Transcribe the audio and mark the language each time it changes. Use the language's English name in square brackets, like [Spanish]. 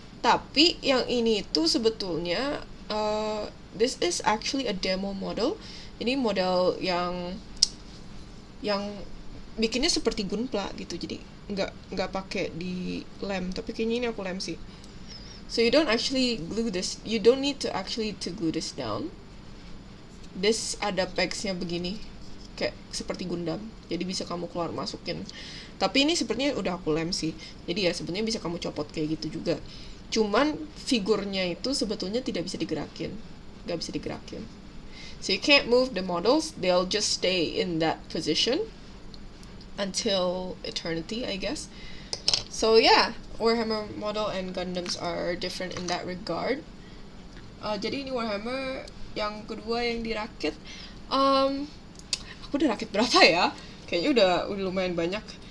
[Indonesian] Tapi yang ini tuh sebetulnya [English] this is actually a demo model. [Indonesian] Ini model yang bikinnya seperti gunpla gitu. Jadi nggak pakai di lem, tapi kayaknya ini aku lem sih. [English] So you don't actually glue this. You don't need to actually to glue this down. [Indonesian] This ada pegsnya begini, kayak seperti Gundam. Jadi bisa kamu keluar masukin. Tapi ini sepertinya udah aku lem sih. Jadi ya sebenarnya bisa kamu copot kayak gitu juga. Cuman figurnya itu sebetulnya tidak bisa digerakin. Gak bisa digerakin. [English] So you can't move the models. They'll just stay in that position until eternity, I guess. So yeah, Warhammer model and Gundams are different in that regard. [Indonesian] Jadi ini Warhammer yang kedua yang dirakit. Aku udah rakit berapa ya? Kayaknya udah lumayan banyak.